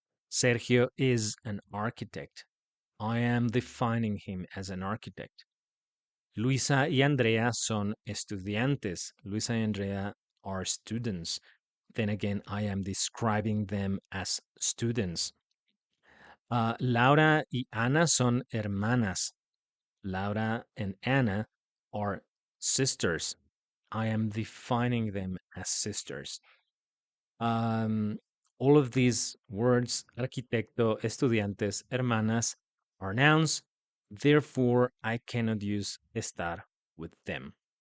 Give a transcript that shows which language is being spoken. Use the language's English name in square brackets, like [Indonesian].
[English] Sergio is an architect. I am defining him as an architect. [Spanish] Luisa y Andrea son estudiantes. [English] Luisa y Andrea are students. Then again, I am describing them as students. [Spanish] Laura y Ana son hermanas. [English] Laura and Anna are sisters. I am defining them as sisters. Um, all of these words, arquitecto, estudiantes, hermanas, are nouns. Therefore, I cannot use estar with them.